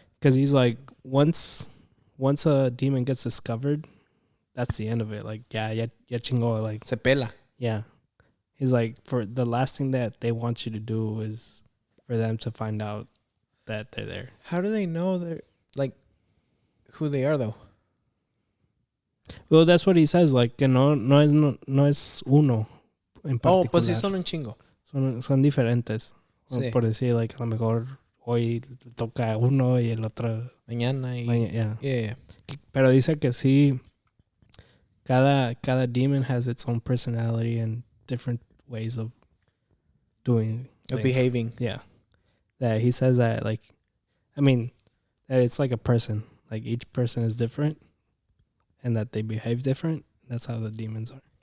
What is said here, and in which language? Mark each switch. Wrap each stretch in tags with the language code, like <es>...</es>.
<en>Because he's like, once a demon gets discovered, that's the end of it.</en> <es>Like, ya chingo, like, Se pela.</es> <en>yeah. He's like, for the last thing that they want you to do is for them to find out that they're there. How do they know they're like who they are though? Well, that's what he says.</en> <es>Like, que no es uno en particular. Oh, pues sí son un chingo. Son diferentes. Sí. Por decir, like, a lo mejor hoy le toca a uno y el otro. Mañana y</es> <en>Yeah. yeah. Pero dice que sí, cada demon has its own personality and different ways of doing Of things. behaving. Yeah. That he says that, like, I mean, that it's like a person. Like, each person is different and that they behave different. That's how the demons are.</en>